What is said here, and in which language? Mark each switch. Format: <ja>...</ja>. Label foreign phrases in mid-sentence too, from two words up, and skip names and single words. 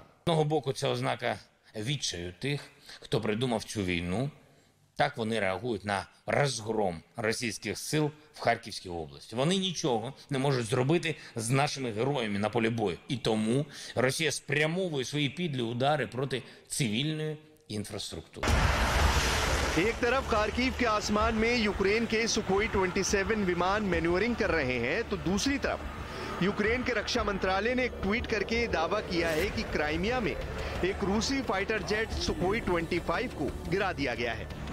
<uk>З одного боку, це ознака відчаю тих, хто придумав цю війну. Так вони реагують на розгром російських сил в Харківській області. Вони нічого не можуть зробити з нашими героями на полі бою. І тому Росія спрямовує свої підлі удари проти цивільної інфраструктури.</uk> <hi>एक तरफ खार्किव के आसमान में यूक्रेन के सुखोई 27 विमान मैन्यूवरिंग कर रहे हैं, तो दूसरी तरफ यूक्रेन के रक्षा मंत्रालय ने एक ट्वीट करके दावा किया है कि क्राइमिया में एक रूसी</hi> <en>fighter jet</en> <hi>सुखोई 25 को गिरा दिया गया है।</hi>